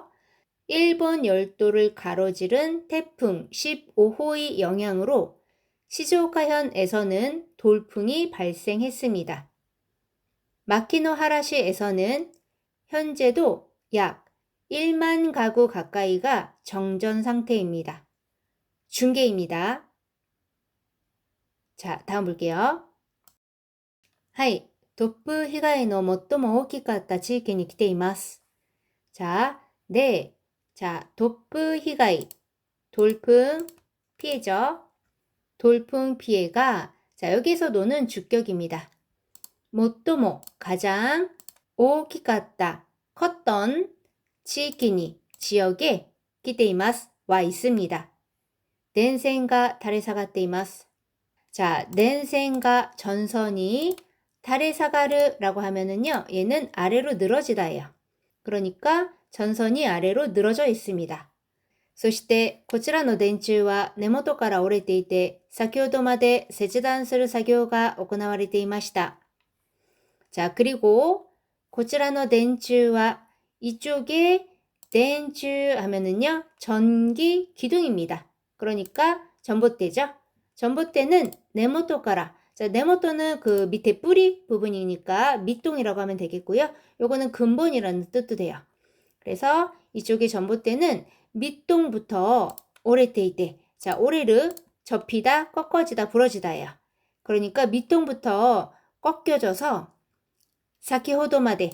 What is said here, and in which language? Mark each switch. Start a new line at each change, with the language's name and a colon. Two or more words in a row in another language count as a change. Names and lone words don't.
Korean: 일본 열도를 가로지른 태풍 15호의 영향으로 시즈오카현에서는 돌풍이 발생했습니다. 마키노하라시에서는 현재도 약 1만 가구 가까이가 정전 상태입니다. 중계입니다. 자, 다음 볼게요.
Japanese: はい、突風被害の最も大きかった地域に来ています。
Korean: 자, 네. 자, 돌풍 피해, 돌풍 피해죠. 돌풍 피해가, 자, 여기서 노는 주격입니다. 最も 가장 大きかった 컸던 지키니 지역에 来ています 와 있습니다.
Japanese: 電線が 垂れ下がっています.
Korean: 자, 電線が 전선이 垂れ下がる 라고 하면은요, 얘는 아래로 늘어지다예요. 그러니까 전선이 아래로 늘어져 있습니다.
Japanese: そしてこちらの電柱は根元から折れていて、先ほどまで切断する作業が行われていました.
Korean: 자, 그리고
Japanese: こちらの電柱は
Korean: 이쪽에電柱 하면은요, 전기 기둥입니다. 그러니까 전봇대죠. 전봇대는
Japanese: 根元から,
Korean: 자, 根元는 그 밑에 뿌리 부분이니까 밑동이라고 하면 되겠고요. 요거는 근본이라는 뜻도 돼요. 그래서 이쪽의 전봇대는 밑동부터
Japanese: 折れていて.
Korean: 자, 오레르 접히다, 꺾어지다, 부러지다예요. 그러니까 밑동부터 꺾여져서
Japanese: 先ほどまで.